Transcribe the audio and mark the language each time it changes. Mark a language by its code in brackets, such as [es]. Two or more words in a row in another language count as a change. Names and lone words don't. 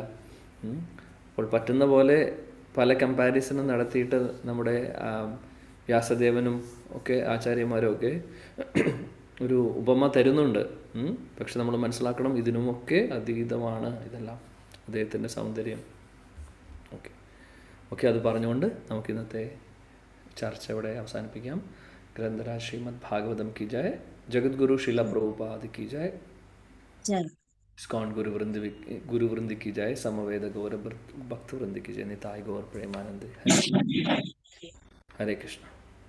[ml] അപ്പോൾ പറ്റുന്ന പോലെ പല കമ്പാരിസണും നടത്തിയിട്ട് നമ്മുടെ വ്യാസദേവനും ഒക്കെ ആചാര്യന്മാരും ഒക്കെ ഒരു ഉപമ തരുന്നുണ്ട്. പക്ഷെ നമ്മൾ മനസ്സിലാക്കണം ഇതിനുമൊക്കെ അതീതമാണ് ഇതെല്ലാം, അദ്ദേഹത്തിൻ്റെ സൗന്ദര്യം. ഓക്കെ, അത് പറഞ്ഞുകൊണ്ട് നമുക്ക് ഇന്നത്തെ ചർച്ച ഇവിടെ അവസാനിപ്പിക്കാം. [hi] ഗ്രന്ഥരാജ് ശ്രീമദ് ഭാഗവതം की जय, जगद्गुरु श्रीला प्रभुपाद की जय, इस्कॉन गुरु वृंद की जय, समवेद गौर भक्त वृंद की जय, निताय गौर प्रेमानंद। हरे कृष्ण।